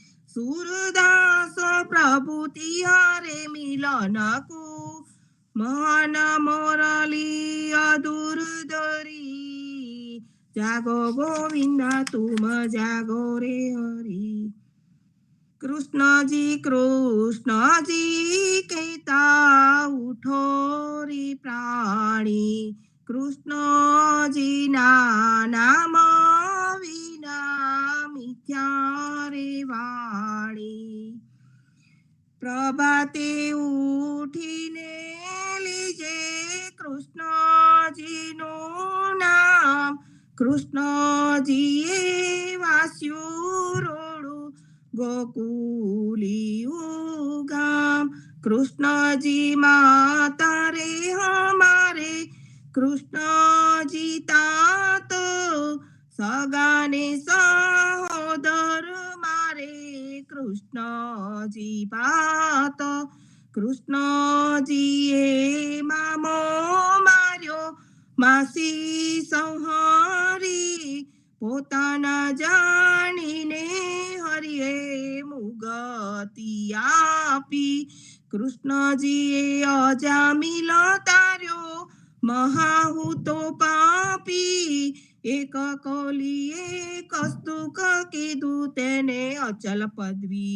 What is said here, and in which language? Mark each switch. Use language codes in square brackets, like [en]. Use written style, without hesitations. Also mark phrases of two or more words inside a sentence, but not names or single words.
[hi] सूरदास प्रभु तिहारे मिलन को, महान मुरली दुर्धरी। जागो गोविंदा तुम जागो रे हरि। [gu] કૃષ્ણ જી કહેતા ઉઠો રે પ્રાણી। કૃષ્ણ જી નામ વિના મિથ્યા રે વાણી। પ્રભાતે ઉઠીને લીજે કૃષ્ણજીનું નામ। કૃષ્ણજીએ વાસ્યું રૂડું ગોકુળી ગામ। કૃષ્ણ જી માતા રે હમારે, કૃષ્ણ જી તાત, સગાને સહોદર મારે, કૃષ્ણ જી પાત, કૃષ્ણ જીએ મામો માર્યો, માસી સંહારી, પોતાના જાણીને હરિએ મુગતિ આપી, કૃષ્ણજીએ અજામિલ તાર્યો, મહાહૂતો પાપી, એક કોલીએ કસ્તુક કીધું, તેને અચલ પદવી